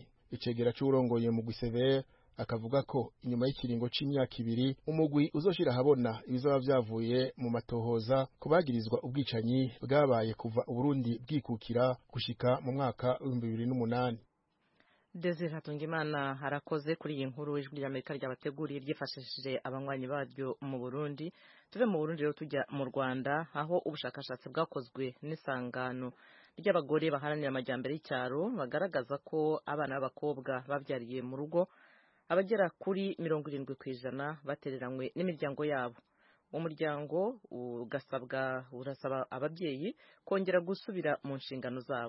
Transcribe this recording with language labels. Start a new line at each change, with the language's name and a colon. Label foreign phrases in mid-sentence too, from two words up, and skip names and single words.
Rundi: Icegera c'urongoye mugwi Severe akavuga ko inyuma y'ikiringo c'imyaka 2 umugwi uzoshira habona ibizoba vyavuye mu matohoza kubagirizwa ubwicanyi bwabaye kuva Burundi bwikukira gushika mu mwaka 2008. Desire Hatungimana harakoze kuri iyi nkuru ijwi ry'Amerika ryabateguriye ryifashishije abanywanyi baryo mu Burundi.
Kinyarwanda: Tuve mu Burundi rero tujya mu Rwanda aho ubushakashatsi bwakozwe n'isangano ry'abagore baharanira amajyambere y'icyaro bagaragaza ko abana b'abakobwa babyariye mu rugo abagera kuri 70% batereranywe n'imiryango yabo. Umuryango urasaba ababyeyi kongera gusubira mu nshingano zabo.